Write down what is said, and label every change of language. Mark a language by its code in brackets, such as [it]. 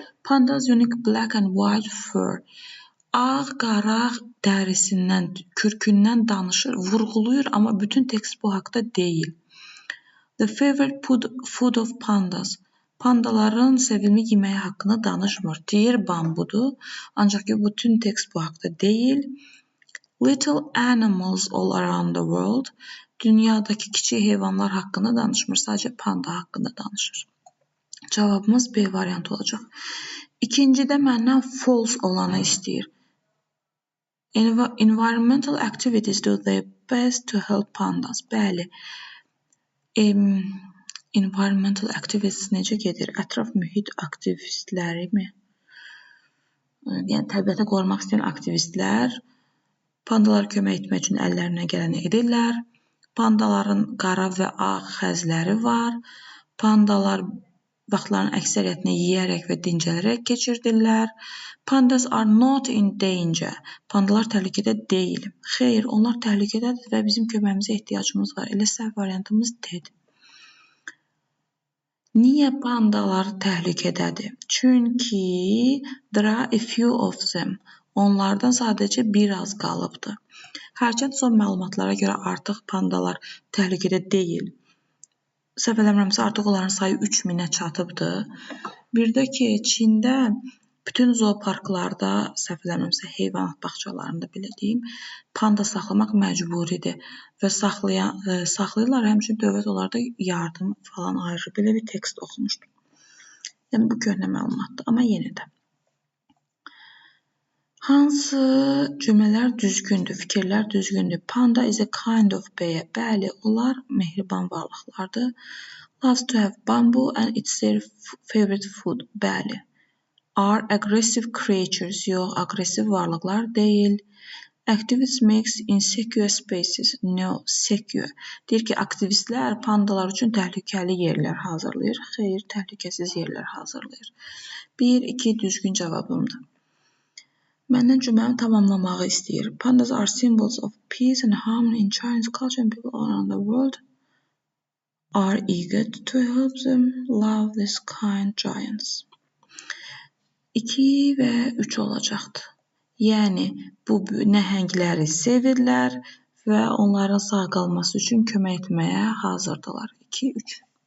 [en] Panda's unique black and white fur. [az] Ağ-qara dərisindən, kürkündən danışır, vurğulayır, amma bütün tekst bu haqda deyil. [en] The favorite food of pandas. [az] Pandaların sevimli yeməyi haqqında danışmır. Deyir bambudur, ancaq ki, bütün tekst bu haqda deyil. [en] Little animals all around the world. [az] Dünyadakı kiçik heyvanlar haqqında danışmır, sadəcə panda haqqında danışır. Cavabımız B variantı olacaq. İkincidə məndən false olanı istəyir. [en] Environmental activities do their best to help pandas. [az] Bəli. [en] Environmental activities [az] necə gedir? Ətraf mühit aktivistləri mi? Yəni, təbiəti qorumaq istəyən aktivistlər pandalara kömək etmək üçün əllərinə gələni edirlər. Pandaların qara və ağ xəzləri var. Pandalar vaxtların əksəriyyətini yeyərək və dincələrək keçirdirlər. [en] Pandas are not in danger. [az] Pandalar təhlükədə deyil. Xeyr, onlar təhlükədədir və bizim köməyimizə ehtiyacımız var. Elə səhv variantımız D-dir. Niyə pandalar təhlükədədir? Çünki [en] there are a few of them. [az] Onlardan sadəcə bir az qalıbdır. Hərçənd son məlumatlara görə artıq pandalar təhlükədə deyil. Səhv eləmirəmsə, artıq onların sayı 3000-ə çatıbdır. Bir də ki, Çində bütün zooparklarda, səhv eləmirəmsə, heyvanat bağçalarında belə deyim, panda saxlamaq məcburidir və saxlayırlar, həmçinin dövlət onlarda yardım falan ayırır. Belə bir tekst oxumuşdum. Yəni, bu köhnə məlumatdır, amma yenə də. Hansı cümlələr düzgündür, fikirlər düzgündür? [en] Panda is a kind of bear. [az] Bəli, onlar mehriban varlıqlardır. [en] Loves to have bamboo and it's their favorite food. [az] Bəli. [en] Are aggressive creatures. [az] Yox, aggressiv varlıqlar deyil. [en] Activists makes insecure spaces. No, secure. [az] Deyir ki, aktivistlər pandalar üçün təhlükəli yerlər hazırlayır. Xeyr, təhlükəsiz yerlər hazırlayır. 1-2 düzgün cavabımdır. Məndən cümləni tamamlamağı istəyir. [en] Pandas are symbols of peace and harmony in Chinese culture and people around the world are eager to help them love these kind giants. [az] 2 və 3 olacaqdır. Yəni, bu nəhəngləri sevirlər və onların sağ qalması üçün kömək etməyə hazırdılar. 2-3.